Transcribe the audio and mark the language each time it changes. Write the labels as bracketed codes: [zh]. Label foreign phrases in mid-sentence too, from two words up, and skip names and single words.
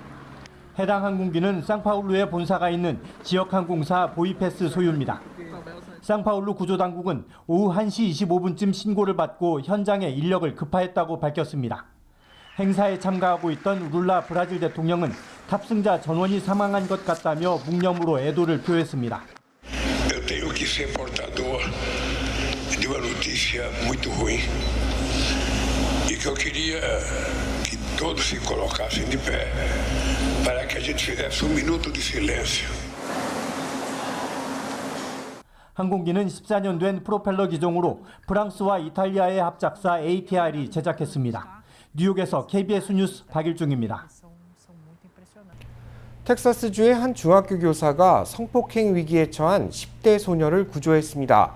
[ko] 해당 항공기는 상파울루에 본사가 있는 지역항공사 보이패스 소유입니다. 상파울루 구조당국은 오후 1시 25분쯤 신고를 받고 현장에 인력을 급파했다고 밝혔습니다. 행사에 참가하고 있던 룰라 브라질 대통령은 탑승자 전원이 사망한 것 같다며 묵념으로 애도를 표했습니다. [pt] Eu tenho que ser portador de uma notícia muito ruim e que eu queria que todos se colocassem de pé para que a gente fizesse minuto de silêncio. [ko] 항공기는 14년 된 프로펠러 기종으로 프랑스와 이탈리아의 합작사 ATR이 제작했습니다. 뉴욕에서 KBS 뉴스 박일중입니다. 텍사스주의 한 중학교 교사가 성폭행 위기에 처한 10대 소녀를 구조했습니다.